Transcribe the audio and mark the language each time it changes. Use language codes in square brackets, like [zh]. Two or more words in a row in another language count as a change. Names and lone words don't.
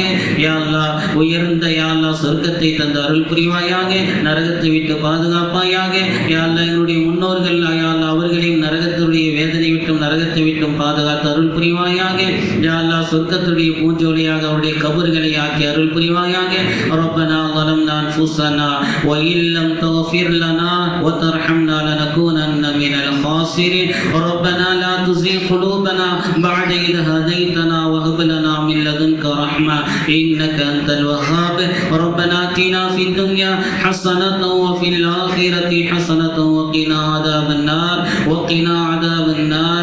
[ar] يا الله [ta] உயர்ந்த [ar] يا الله [ta] சொர்க்கத்தை தந்து அருள் புரிவாயாக. நரகத்தை விட்டு பாதுகாப்பாயாக. [ar] يا الله [ta] எங்களுடைய முன்னோர்கள் [ar] يا الله [ta] அவர்களையும் நரகத்துடைய வேதனை விட்டும் நரகத்தை விட்டும் பாதுகாத்து அருள் புரிவாயாக. [ar] يا الله [ta] சொர்க்கத்துடைய பூஞ்சோலியாக அவருடைய கபர்களை ஆக்கி அருள் புரிவாயாக. [ar] ரப்பனா ظلمنا أنفسنا وإن لم تغفر لنا وترحمنا لنكونن من الخاسرين. ربنا لا تزغ قلوبنا بعد إذ هديتنا وهب لنا من لدنك رحمة إنك أنت الوهاب. ربنا آتنا في الدنيا حسنة وفي الآخرة حسنة وقنا عذاب النار.